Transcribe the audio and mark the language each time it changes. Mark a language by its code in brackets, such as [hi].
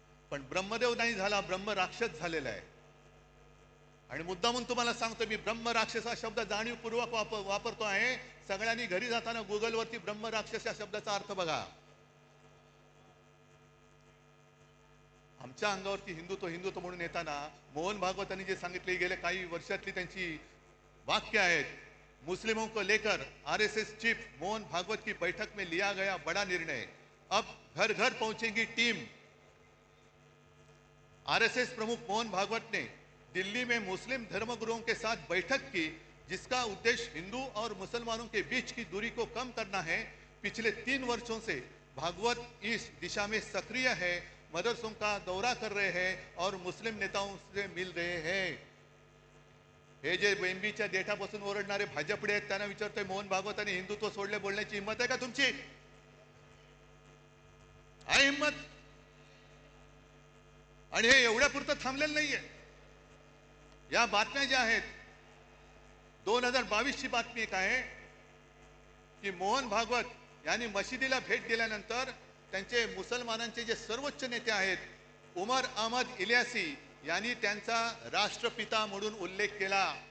[mr] पण ब्रह्मदेव नाही झाला, ब्रह्म राक्षस झालेला आहे. आणि मुद्दामून तुम्हाला सांगतो, मी ब्रह्म राक्षस हा शब्द जाणीवपूर्वक वापरतो आहे. सगळ्यांनी घरी जाताना गुगलवरती ब्रह्म राक्षस या शब्दाचा अर्थ बघा. आमच्या अंगावरती हिंदुत्व म्हणून येताना मोहन भागवतांनी जे सांगितले, गेले काही वर्षातली त्यांची वाक्य आहेत. [hi] मुस्लिमों को लेकर RSS चीफ मोहन भागवत की बैठक में लिया गया बड़ा निर्णय, अब घर घर पहुंचेगी टीम. RSS प्रमुख मोहन भागवत ने दिल्ली में मुस्लिम धर्मगुरुओं के साथ बैठक की, जिसका उद्देश्य हिंदू और मुसलमानों के बीच की दूरी को कम करना है। पिछले 3 वर्षों से भागवत इस दिशा में सक्रिय है, मदरसों का दौरा कर रहे हैं और मुस्लिम नेताओं से मिल रहे हैं। [mr] हे जे बेंबीच्या देठापासून ओरडणारे भाजपडे आहेत त्यांना विचारतोय, मोहन भागवत आणि हिंदुत्व सोडले बोलण्याची हिंमत आहे का तुमची? आहे हिंमत? आणि हे एवढ्यापुरतं थांबलेलं नाहीये. या बातम्या ज्या आहेत, 2022 ची बातमी एक आहे की मोहन भागवत यांनी मशिदीला भेट दिल्यानंतर त्यांचे मुसलमानांचे जे सर्वोच्च नेते आहेत उमर अहमद इलियासी यांनी त्यांचा राष्ट्रपिता म्हणून उल्लेख केला.